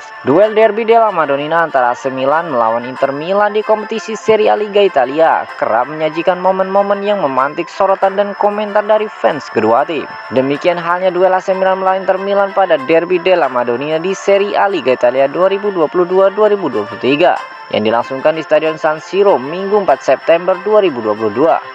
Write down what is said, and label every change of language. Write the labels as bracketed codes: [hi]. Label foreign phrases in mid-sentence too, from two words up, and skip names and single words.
[id] Duel derby della Madonnina antara AC Milan melawan Inter Milan di kompetisi Serie A Liga Italia kerap menyajikan momen-momen yang memantik sorotan dan komentar dari fans kedua tim. Demikian halnya duel AC Milan melawan Inter Milan pada derby della Madonnina di Serie A Liga Italia 2022-2023 yang dilangsungkan di Stadion San Siro Minggu 4 September 2022.